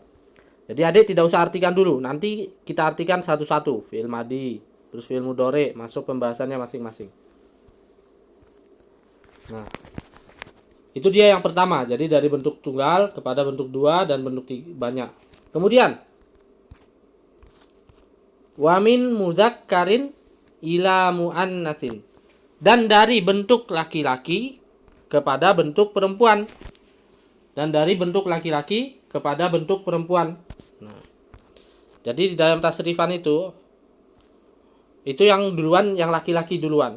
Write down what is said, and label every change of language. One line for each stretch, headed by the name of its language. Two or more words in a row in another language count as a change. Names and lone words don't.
Indonesian: Jadi adik tidak usah artikan dulu. Nanti kita artikan satu-satu.
Arabic: فعل ماضي,
Indonesian: terus
Arabic: فعل مضارع,
Indonesian: masuk pembahasannya masing-masing. Nah, itu dia yang pertama. Jadi dari bentuk tunggal kepada bentuk dua dan bentuk banyak.
Arabic: Kemudian ومن مذكر إلى مؤنث.
Indonesian: Dan dari bentuk laki-laki kepada bentuk perempuan. Dan dari bentuk laki-laki kepada bentuk perempuan. Nah, jadi di dalam tasrifan itu yang duluan, yang laki-laki duluan.